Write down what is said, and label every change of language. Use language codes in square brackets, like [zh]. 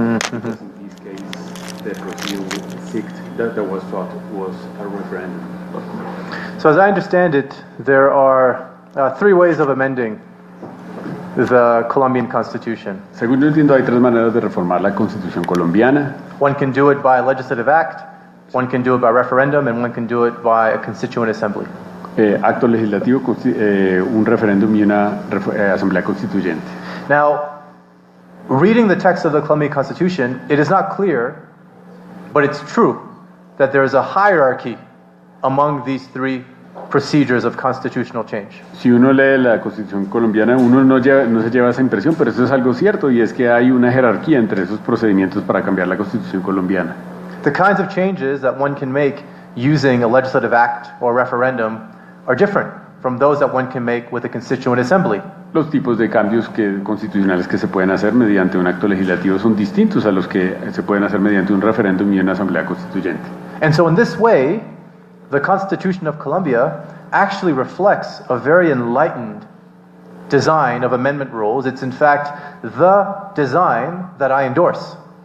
[en] Because in this case, the procedure that was thought was a referendum. So as I understand it, there are three ways of amending the Colombian Constitution. [es] Según yo entiendo, hay tres maneras de reformar la Constitución colombiana. [en] One can do it by legislative act, one can do it by referendum, and one can do it by a constituent assembly. [es] acto legislativo, un referéndum y una asamblea constituyente. [en] Now, reading the text of the Colombian Constitution, it is not clear, but it's true, that there is a hierarchy among these three procedures of constitutional change. [es] Si uno lee la Constitución colombiana, uno no se lleva esa impresión, pero eso es algo cierto, y es que hay una jerarquía entre esos procedimientos para cambiar la Constitución colombiana. [en] The kinds of changes that one can make using a legislative act or referendum are different from those that one can make with a constituent assembly. [es] Los tipos de cambios constitucionales que se pueden hacer mediante un acto legislativo son distintos a los que se pueden hacer mediante un referéndum y una asamblea constituyente. [en] And so in this way, the Constitution of Colombia actually reflects a very enlightened design of amendment rules. It's in fact the design that I endorse.